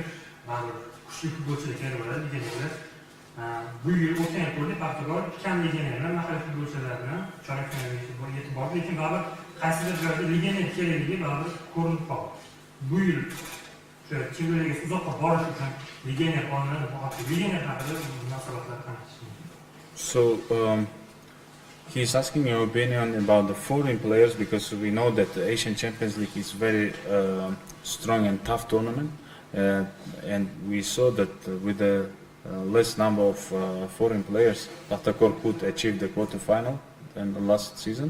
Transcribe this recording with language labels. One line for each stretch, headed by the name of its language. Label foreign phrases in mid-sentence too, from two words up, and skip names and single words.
Uzbek: Baribir kuchli futbolchilar bo'ladi, legionerlar. Bu yil o'tgan yil Pahtakor kam legionerlar, mahalliy futbolchilar bilan chorak finalga yetib bordi, lekin baribir qaysidir joyda legioner kerakligi baribir ko'rinib qoldi. Bu yil o'sha Chempionlar Ligasiga uzoqqa borish uchun legioner olinadi, bu haqda legioner haqida munosabatlar qanday?
English: So he's asking your opinion about the foreign players because we know that the Asian Champions League is very strong and tough tournament, and we saw that with the less number of foreign players, Pahtakor could achieve the quarter-final in the last season.